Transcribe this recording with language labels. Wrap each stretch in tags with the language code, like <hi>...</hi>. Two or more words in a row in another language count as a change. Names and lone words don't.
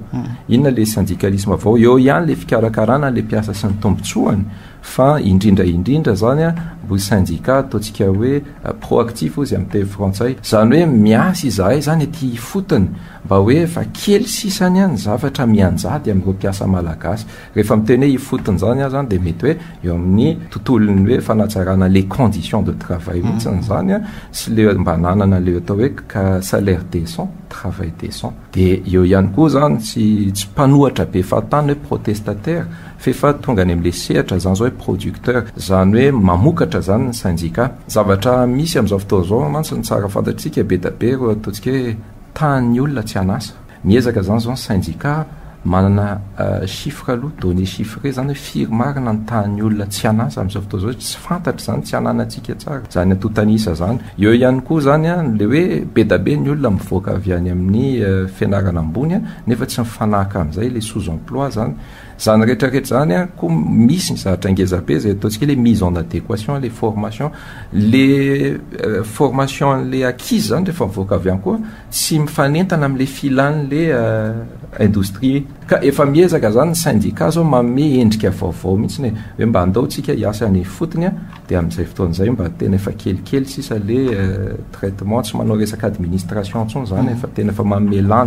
<mg>Inona le syndicalisme vaovao? Eo ihany le fikarakarana le mpiasa sy ny tombotsoany fa indrindra zany mbo sindika ataontsika hoe proactif ozy amin'ny teny frantsay zany hoe miasa izahay zany aty fotony mba hoe fa kely sisany ihany zavatra mianjady amin'ireo mpiasa malagasy. Rehefa miteny hoe ifotony zany zany dia mety hoe eo amin'ny tontolony hoe fanatsarana</mg> <fr>les conditions de travail</fr> <mg>mihitsy zany sy le mba nanana le atao hoe</mg> <fr>salaire décent, travail décent.</fr> <mg>Dia eo ihany koa zany tsy mpanohatra be fatany hoe protestataire fefa tonga any amin'le sehatra zany zao hoe producteur zany hoe mamokatra zany ny sindika. Zavatra misy amin'izao fotoana izao mantsy ny tsara fantatsika be da be reo ataontsika hoe tany olona tsy anasa. Miezaka zany zao ny sindika manana chiffre aloha</mg> <fr>donné chiffré</fr> <mg>zany hoe firmarina ny tany olona tsy anasa amin'izao fotoana izao tsy fantatra zany tsy ananantsika tsara zany atotanisa zany. Eo ihany koa zany le hoe be da be ny olona mivoaka avy any amin'ny fianarana ambony nefa tsy mifanaka amin'izay le</mg> <fr>sous emploi</fr> <mg>zany. Zany rehetrarehetra zany koa misy ny zavatra ngezabe zay ataontsika le</mg> <fr>mise en adéquation les formations le formation le acquise</fr> <mg>zany rehefa mivoaka avy any koa tsy mifanentana amin'le filan'le industrie. Ka efa miezaka zany ny sindika zao manome endrika vaovao mihitsy hoe mba andaotsika hiasa ny fotony dia amin'izay fotoana izay mba tena efa kelikely sisa le traitement tsy manao resaka administration ntsony zany efa tena efa manome lanja.</mg>